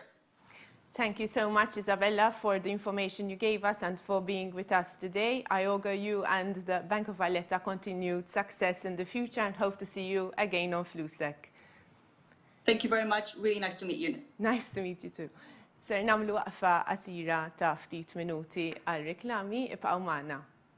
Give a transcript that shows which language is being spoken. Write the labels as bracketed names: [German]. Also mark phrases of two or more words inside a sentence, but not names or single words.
[English] Thank you so much, Izabela, for the information you gave us and for being with us today. I augur you and the Bank of Valletta continued success in the future and hope to see you again on p.l.c. Thank you very much. Really nice to meet you. Nice to meet you too. [Maltese] Ser namlu waqfa qasira ta' ftit minuti għal reklami, ibqgħu magħna.